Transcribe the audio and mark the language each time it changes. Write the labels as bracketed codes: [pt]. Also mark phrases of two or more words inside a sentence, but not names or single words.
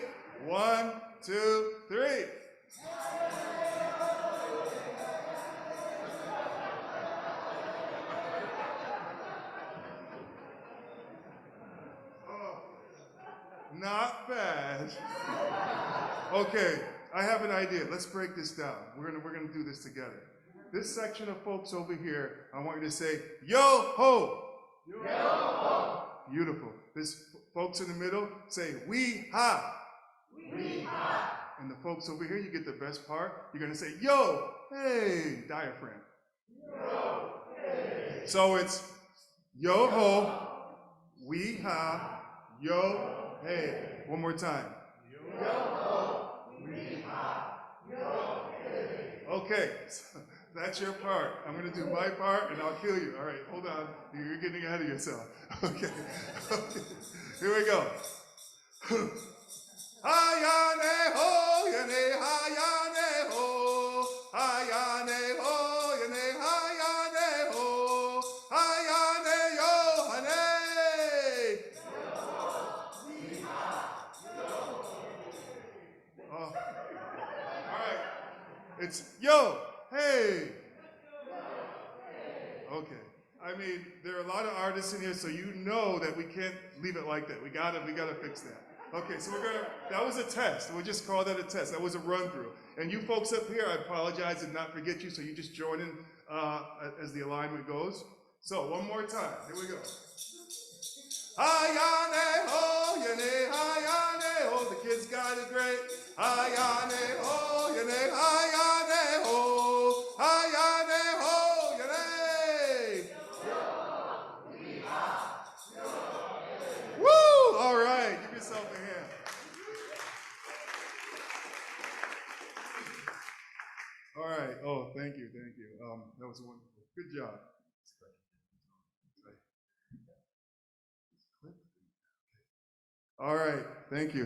[en] 1, 2, 3. Oh, not bad. Okay, I have an idea. Let's break this down. We're gonna do this together. This section of folks over here, I want you to say, yo ho. Yo ho. Beautiful. This folks in the middle, say, we ha. We ha. And the folks over here, you get the best part. You're gonna say, yo, hey, diaphragm. Yo, hey. So it's yo ho, we ha, yo, hey. One more time. Yo ho, we ha, yo, hey. Okay. So that's your part. I'm going to do my part, and I'll kill you. All right, hold on. You're getting ahead of yourself. Okay. Here we go. Hayane ho, yane hayane ho. Hayane ho, yane hayane ho. Hayane yo, hane. Oh. All right. It's yo. Hey! Okay. I mean, there are a lot of artists in here, so you know that we can't leave it like that. We gotta fix that. Okay, so that was a test. We'll just call that a test. That was a run through. And you folks up here, I apologize and not forget you, so you just join in as the alignment goes. So one more time. Here we go. Hayane ho, yane hayane ho. The kids got it great. Hayane ho, yane hayane ho. Hayane ho, yane. Woo! All right, give yourself a hand. All right. Oh, thank you. That was wonderful. Good job. All right, thank you.